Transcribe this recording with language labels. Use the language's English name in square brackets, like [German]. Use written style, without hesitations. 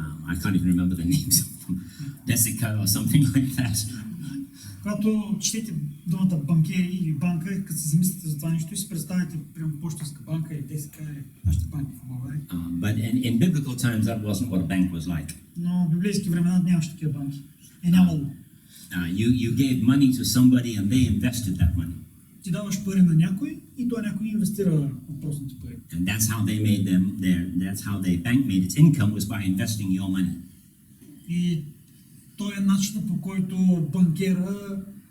[English] I can't even remember the names of them. Desica or something like that. [Bulgarian] Когато четете думата банкери или банка, като се замислите за това нещо и си представите прямо Пощенска банка или Десика или нашите банки в България. [English] But in biblical times, that wasn't what a bank was like. [Bulgarian] Но в библейски времена нямаше такива банки. Е нямало. [English] You gave money to somebody and they invested that money. [Bulgarian] Ти даваш пари на някой и той някой инвестира въпросните пари. [English] And that's how they made that's how the bank made its income, was by investing your money. [Bulgarian] И той е начинът, по който банкера